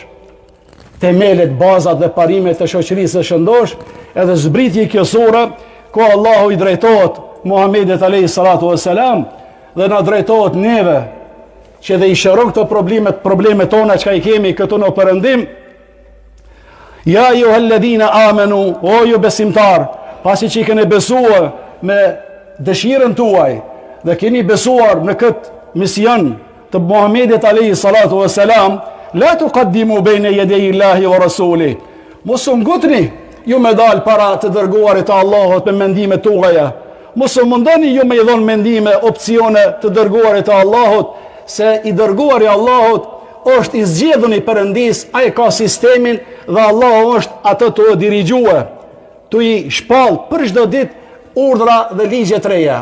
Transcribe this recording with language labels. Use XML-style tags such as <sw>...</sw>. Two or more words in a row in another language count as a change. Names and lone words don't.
<sq>Themelet, bazat dhe parimet e shoqërisë së shëndosh, edhe zbriti kjo sura, ku Allahu i drejtohet Muhammedit</sq> <ar>عليه الصلاة والسلام</ar> <sq>dhe na drejtohet neve, që dhe i shëron këto problemet tona që i kemi këtu në Perëndim.</sq> <ar>يا أيها الذين آمنوا,</ar> <sq>o ju besimtar, pasi që i keni besuar me dëshirën tuaj dhe keni besuar në këtë mision të Muhammedit</sq> <ar>عليه الصلاة والسلام, لا تقدموا بين يدي الله ورسوله.</ar> <sq>Mos u ngutni ju me dal para të dërguarit të Allahut me mendime tuaja. Mos u mundoni ju me i dhon mendime, opsione të dërguarit të Allahut, se i dërguari i Allahut është i zgjedhur i Perëndis, ai ka sistemin dhe Allahu është atë të dirigjue, të i shpall për çdo ditë urdhra dhe ligje të reja.</sq>